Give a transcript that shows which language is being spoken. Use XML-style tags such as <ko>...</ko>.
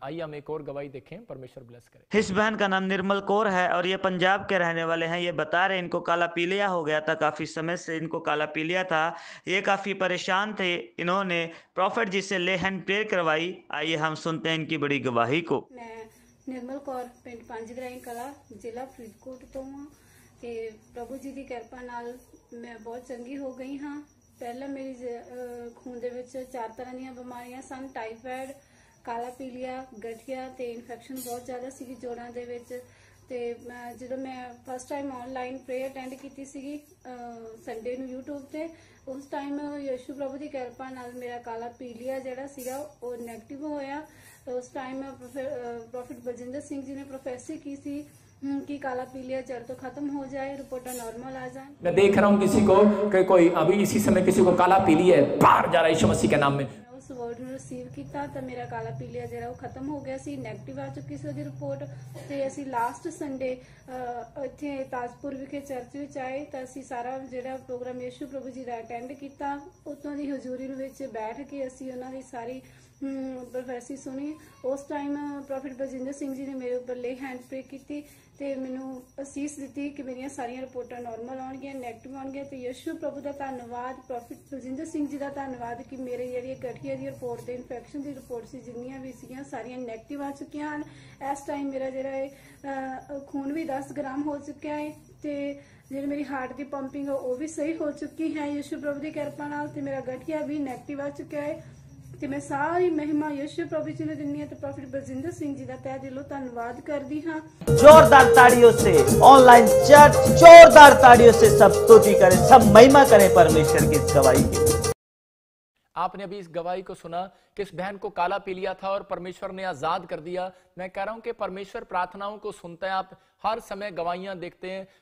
<hi>आइए हम एक और गवाही देखें, परमेश्वर ब्लेस करे। इस बहन का नाम निर्मल कौर है और ये पंजाब के रहने वाले हैं। ये बता रहे इनको काला पीलिया हो गया था, काफी समय से इनको काला पीलिया था, ये काफी परेशान थे। इन्होंने प्रॉफिट जी से ले हैंड प्रेयर करवाई। आइए हम सुनते हैं इनकी बड़ी गवाही को।</hi> <pa>मैं निर्मल कौर पिंड पंजगराई कला ਜ਼ਿਲ੍ਹਾ ਫਰੀਦਕੋਟ ਤੋਂ ਹਾਂ ਤੇ ਪ੍ਰਭੂ ਜੀ ਦੀ ਕਿਰਪਾ ਨਾਲ ਮੈਂ ਬਹੁਤ ਚੰਗੀ ਹੋ ਗਈ ਹਾਂ। ਪਹਿਲਾਂ ਮੇਰੀ ਖੂਨ ਦੇ ਵਿੱਚ 4 ਤਰ੍ਹਾਂ ਦੀਆਂ ਬਿਮਾਰੀਆਂ ਸਨ, ਟਾਈਫਾਇਡ, ਕਾਲਾ ਪੀਲੀਆ, ਗਠੀਆ ਤੇ ਇਨਫੈਕਸ਼ਨ ਬਹੁਤ ਜ਼ਿਆਦਾ ਸੀਗੀ ਜੋੜਾਂ ਦੇ ਵਿੱਚ। ਤੇ ਜਦੋਂ ਮੈਂ first time online prayer attend ਕੀਤੀ ਸੀਗੀ ਸੰਡੇ ਨੂੰ YouTube ਤੇ, ਉਸ ਟਾਈਮ ਯਿਸੂ ਪ੍ਰਭੂ ਦੀ ਕਿਰਪਾ ਨਾਲ ਮੇਰਾ ਕਾਲਾ ਪੀਲੀਆ ਜਿਹੜਾ ਸੀਗਾ ਉਹ ਨੈਗੇਟਿਵ ਹੋਇਆ।</pa> <hi>उस टाइम प्रॉफिट बलजिंदर सिंह जी ने प्रोफेसी की थी कि काला पीलिया जड़ तो खत्म हो जाए, रिपोर्ट नॉर्मल आ जाए। मैं देख रहा हूँ किसी को कि कोई अभी इसी समय किसी को काला पीलिया है, बाहर जा रहा है यीशु मसीह के नाम में।</hi> <pa>उस वर्ड ਨੂੰ ਰਿਸੀਵ ਕੀਤਾ ਤਾਂ ਮੇਰਾ ਕਾਲਾ ਪੀਲੀਆ ਜਿਹੜਾ ਉਹ ਖਤਮ ਹੋ ਗਿਆ ਸੀ, ਨੈਗੇਟਿਵ ਆ ਚੁੱਕੀ ਸੀ ਉਹਦੀ ਰਿਪੋਰਟ। ਤੇ ਅਸੀਂ ਲਾਸਟ ਸੰਡੇ ਇੱਥੇ ਤਾਜਪੁਰ ਵਿਖੇ ਚਰਚ ਵਿੱਚ ਆਏ ਤਾਂ ਅਸੀਂ ਸਾਰਾ ਜਿਹੜਾ ਪ੍ਰੋਗਰਾਮ ਯਿਸੂ ਪ੍ਰਭੂ ਜੀ ਦਾ ਅਟੈਂਡ ਕੀਤਾ। ਉਤੋਂ ਦੀ ਹਜ਼ੂਰੀ ਵਿੱਚ ਬੈਠ ਕੇ ਅਸੀਂ ਉਹਨਾਂ ਦੀ ਸਾਰੀ ਪ੍ਰੋਫੈਸੀ ਸੁਣੀ। ਉਸ ਟਾਈਮ ਪ੍ਰੋਫਿਟ ਬਲਜਿੰਦਰ ਸਿੰਘ ਜੀ ਨੇ ਮੇਰੇ ਉੱਪਰ ਲੇ ਹੈਂਡ ਪ੍ਰੇ ਕੀਤੀ ਤੇ ਮੈਨੂੰ ਅਸੀਸ ਦਿੱਤੀ ਕਿ ਮੇਰੀਆਂ ਸਾਰੀਆਂ ਰਿਪੋਰਟਾਂ ਨਾਰਮਲ ਆਉਣਗੀਆਂ, ਨੈਗੇਟਿਵ ਆਉਣਗੀਆਂ। ਤੇ ਯਿਸੂ ਪ੍ਰਭੂ ਦਾ ਧੰਨਵਾਦ, ਪ੍ਰੋਫਿਟ ਬਲਜਿੰਦਰ ਸਿੰਘ ਜੀ ਦਾ ਧੰਨਵਾਦ ਕਿ ਮੇਰੇ ਜਿਹੜੀ ਗਠੀਆ ਦੀ ਰਿਪੋਰਟ ਤੇ ਇਨਫੈਕਸ਼ਨ ਦੀ ਰਿਪੋਰਟ ਸੀ ਜਿੰਨੀਆਂ ਵੀ ਸੀਗੀਆਂ ਸਾਰੀਆਂ ਨੈਗੇਟਿਵ ਆ ਚੁੱਕੀਆਂ ਹਨ। ਇਸ ਟਾਈਮ ਮੇਰਾ ਜਿਹੜਾ ਹੈ ਖੂਨ ਵੀ 10 ਗ੍ਰਾਮ ਹੋ ਚੁੱਕਿਆ ਹੈ ਤੇ ਜਿਹੜੀ ਮੇਰੀ ਹਾਰਟ ਦੀ ਪੰਪਿੰਗ ਉਹ ਵੀ ਸਹੀ ਹੋ ਚੁੱਕੀ ਹੈ ਯਿਸੂ ਪ੍ਰਭੂ ਦੀ ਕਿਰਪਾ ਨਾਲ। ਤੇ ਮੇਰਾ ਗਠੀਆ ਵੀ ਨੈਗੇਟਿਵ ਆ ਚੁੱਕਿਆ ਹੈ ਤੇ ਮੈਂ ਸਾਰੀ ਮਹਿਮਾ ਯਿਸੂ ਪ੍ਰਭੂ ਜੀ ਨੂੰ ਦਿੰਦੀ ਹਾਂ ਤੇ ਪ੍ਰੋਫਿਟ ਬਲਜਿੰਦਰ ਸਿੰਘ ਜੀ ਦਾ ਤਹਿ ਦਿਲੋਂ ਧੰਨਵਾਦ ਕਰਦੀ ਹਾਂ।</pa> <hi>जोरदार ताड़ियों से ऑनलाइन चर्च, जोरदार ताड़ियों से सब स्तुति करें, सब महिमा करें परमेश्वर की इस गवाही की। आपने अभी इस गवाही को सुना कि इस बहन को काला पीलिया था और परमेश्वर ने आजाद कर दिया। मैं कह रहा हूं कि परमेश्वर प्रार्थनाओं को सुनता है। आप हर समय गवाहियां देखते हैं।</hi>